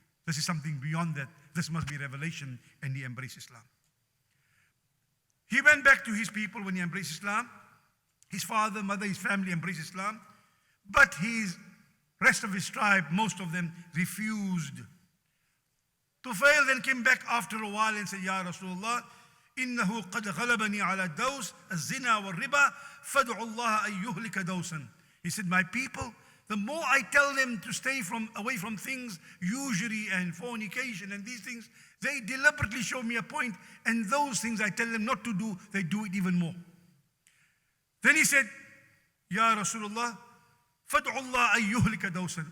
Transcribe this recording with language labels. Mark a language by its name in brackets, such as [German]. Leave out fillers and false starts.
[English] This is something beyond that. This must be revelation, and he embraced Islam. He went back to his people when he embraced Islam. His father, mother, his family embraced Islam. But rest of his tribe, most of them refused. Tufail then came back after a while and said, [Arabic] Ya Rasulullah, إنه قد غلبني على الدوس الزنا والربا فادعوا الله أن يهلك دوسا. [English] He said, my people, the more I tell them to stay away from things, usury and fornication and these things, they deliberately show me a point, and those things I tell them not to do, they do it even more. Then he said, [Arabic] Ya Rasulullah, فادعوا الله أن يهلك دوسا.